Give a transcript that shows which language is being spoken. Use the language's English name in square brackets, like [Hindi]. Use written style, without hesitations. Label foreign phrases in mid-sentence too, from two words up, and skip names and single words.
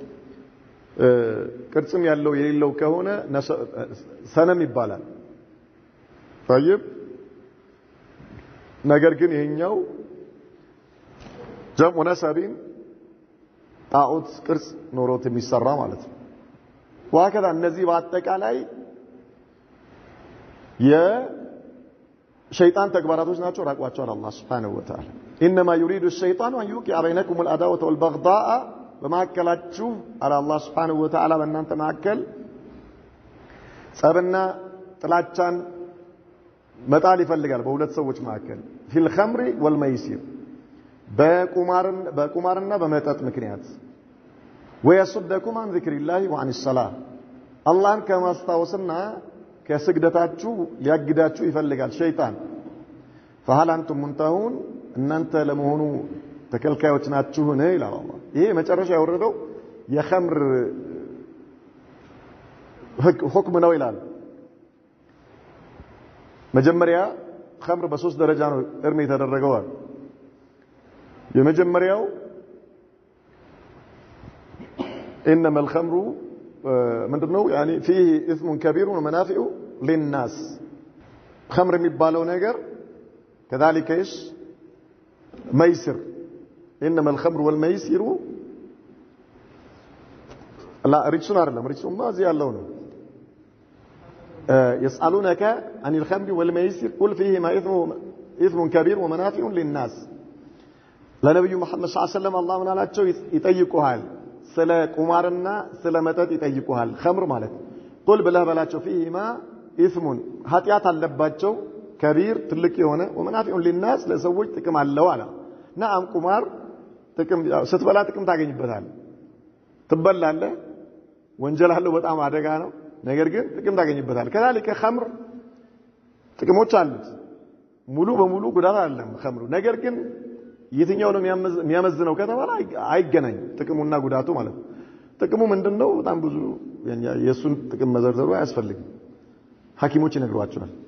[Amharic] ቅርጽም ያለው የሌለው ከሆነ ሰነም ይባላል طيب ነገር ግን ይሄኛው [Arabic] جمع نصب [Amharic] ጣዖት ቅርጽ ኖሮት የሚሰራ ማለት ነው ወከዛ እነዚህ በአጠቃላይ የሸይጣን ተግባራቶች ናቸው ራቋቸው አላህ [Arabic] سبحانه وتعالى انما يريد الشيطان ان يوقع بينكم العداوه والبغضاء [Amharic] በማከላችሁ አላህ [Arabic] سبحانه وتعالى [Amharic] በእናንተ መካከል ጸብና ጥላቻን መጣል ይፈልጋል በሁለት ሰዎች መካከል [Arabic] في الخمر والميسر [Amharic] በቁማርና በመጠጥ ምክንያት [Arabic] ويصدكم عن ذكر الله وعن الصلاه [Amharic] አላህን ከማስታወስና ከስግደታችሁ ሊያግዳችሁ ይፈልጋል ሸይጣን [Arabic] فهل انتم منتهون [Amharic] እናንተ ለመሆኑ ተከልካዮች ናችሁ ነው ይላል አላህ ይሄ መጨረሻ ያወረደው የኸምር ሁክም ነው ይላል መጀመሪያ ኸምር በሶስት ደረጃ ነው እርም የተደረገው የመጀመሪያው [Arabic] انما الخمر [Amharic] ምንድነው [Arabic] يعني فيه اثم كبير ومنافع للناس [Amharic] ኸምር የሚባለው ነገር [Arabic] كذلك ايش ميسر انما الخمر والميسر لا رجسون አይደለም رجسون ما [Amharic] እዚህ ያለው ነው [Arabic] يسألونك عن الخمر والميسر قل فيهما إثم كبير ومنافع للناس [Amharic] ለነብዩ መሐመድ [Arabic] صلى الله عليه وسلم አላህ [Amharic] ምን አላቸው ይጠይቁሃል ስለ ቁማርና ስለ መጠጥ ይጠይቁሃል ኸምር ማለት ቁል ብለህ በላቸው [Arabic] فيهما إثم [Amharic] ኃጢአት አለባቸው ከቢር ትልቅ የሆነ [Arabic] ومنافع للناس [Amharic] ለሰዎች ጥቅም አለው አለ ነዓም ቁማር ጥቅም ስትበላ ጥቅም ታገኝበታል ትበላለህ ወንጀል አለው በጣም አደጋ ነው ነገር ግን ጥቅም ታገኝበታል ከዛልከ ኸምር ጥቅሞች አሉት ሙሉ በሙሉ ጉዳት አይደለም ኸምሩ ነገር ግን የትኛው ነው የሚያመዝነው ከተባለ አይገናኝ ጥቅሙና ጉዳቱ ማለት ነው ጥቅሙ ምንድነው በጣም ብዙ የሱን ጥቅም መዘርዘሩ አያስፈልግም ሐኪሞች ይነግሯቸዋል